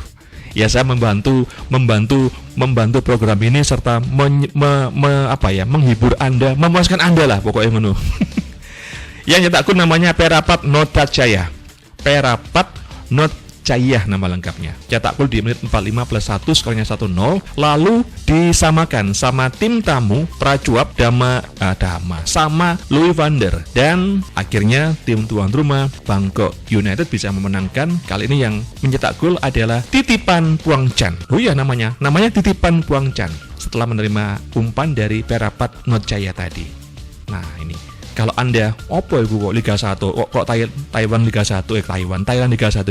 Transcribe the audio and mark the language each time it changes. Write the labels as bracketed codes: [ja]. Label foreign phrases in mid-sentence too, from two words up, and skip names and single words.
[id] Ya saya membantu program ini serta menghibur Anda, memuaskan Anda lah pokoknya ngono. Yang nyetak gol namanya Perapat Notcaya. Perapat Notcaya nama lengkapnya. Cetak gol di menit 45 plus 1, skornya 1-0. Lalu disamakan sama tim tamu Prachuap sama Louis van der. Dan akhirnya tim tuan rumah Bangkok United bisa memenangkan. Kali ini yang mencetak gol adalah Titipan Puang Chan. Oh iya namanya Titipan Puang Chan. Setelah menerima umpan dari Perapat Notcaya tadi. Nah ini. Kalau Anda, [jv] opo ibu kok [id] Liga 1, kok Taiwan Liga 1, Thailand Liga 1.